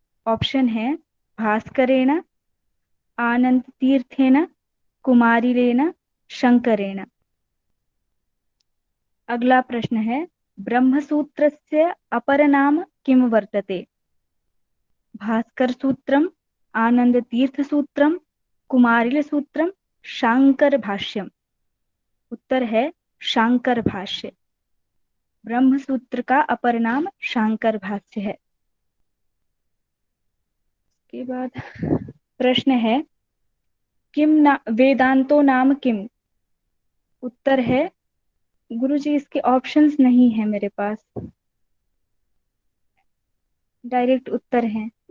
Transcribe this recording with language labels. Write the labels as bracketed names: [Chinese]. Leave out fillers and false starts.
[Hindi] Option है [Sanskrit] भास्करेण, आनन्दतीर्थेन, कुमारिलेन, शंकरेण। [Hindi] अगला प्रश्न है [Sanskrit] ब्रह्मसूत्रस्य अपरनाम किं वर्तते? भास्करसूत्रम्, आनन्दतीर्थसूत्रम्, कुमारिलसूत्रम्, शांकरभाष्यम्। [Hindi] उत्तर है शांकरभाष्य। ब्रह्मसूत्र का अपर नाम शांकरभाष्य है। इसके बाद प्रश्न है [Sanskrit] वेदांतो नाम किम? [Hindi] उत्तर है गुरुजी इसके ऑप्शंस नहीं है मेरे पास, डायरेक्ट उत्तर है।